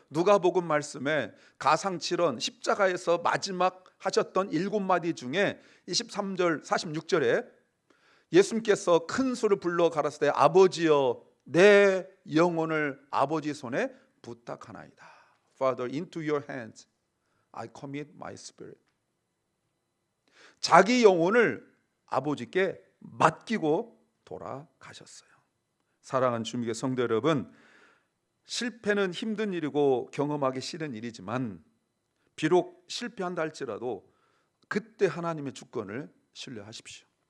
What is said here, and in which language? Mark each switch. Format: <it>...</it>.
<ko>누가복음 말씀에 가상칠언 십자가에서 마지막 하셨던 7마디 중에 23절 46절에 예수님께서 큰 소리를 불러 가라사대 아버지여 내 영혼을 아버지 손에 부탁하나이다.</ko> <en>Father, into your hands I commit my spirit.</en> <ko>자기 영혼을 아버지께 맡기고 돌아가셨어요. 사랑하는 주님의 성도 여러분, 실패는 힘든 일이고 경험하기 싫은 일이지만 비록 실패한다 할지라도 그때 하나님의 주권을 신뢰하십시오.</ko>